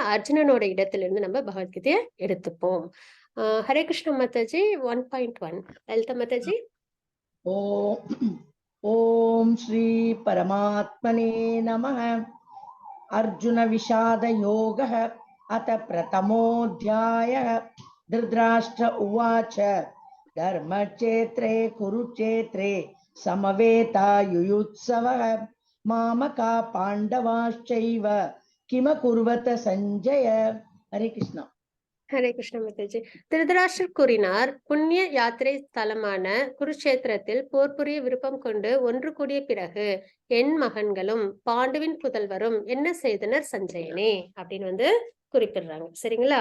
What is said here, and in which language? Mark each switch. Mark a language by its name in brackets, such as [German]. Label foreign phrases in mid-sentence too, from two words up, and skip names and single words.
[Tamil] அர்ஜுனனோட இடத்துல இருந்து நம்ம பகவத்கீதையை எடுத்துப்போம். ஹரே கிருஷ்ண மாதாஜி. 1.1 லலிதா மாதாஜி. [Sanskrit] ॐ श्री परमात्मने नमः. अर्जुन विषाद योगः अथ प्रथमोऽध्यायः. धृतराष्ट्र उवाच धर्मक्षेत्रे कुरुक्षेत्रे समवेतायुयुत्सवः मामका पाण्डवाश्चैव किमकुर्वत संजय. हरे कृष्णा. [Tamil] ஹரே கிருஷ்ண மாதாஜி. திருதராஷ்டிரர் கூறினார், புண்ணிய யாத்திரை ஸ்தலமான குருட்சேத்திரத்தில் போர் புரிய விருப்பம் கொண்டு ஒன்று கூடிய பிறகு என் மகன்களும் பாண்டுவின் புதல்வரும் என்ன செய்தனர் சஞ்சயனே அப்படின்னு குறிப்பிடுறாங்க, சரிங்களா?